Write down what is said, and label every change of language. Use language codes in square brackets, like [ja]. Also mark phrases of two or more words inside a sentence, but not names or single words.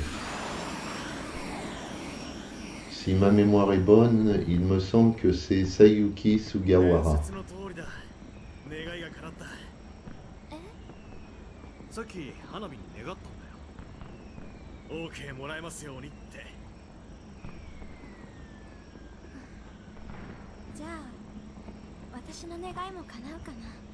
[fr] Si ma mémoire est bonne, il me semble que c'est Sayuki Sugawara. [ja] 説の通りだ。願いが叶った。さっき花火に願ったんだよ。OK もらえますようにって。じゃあ私の願いも叶うかな。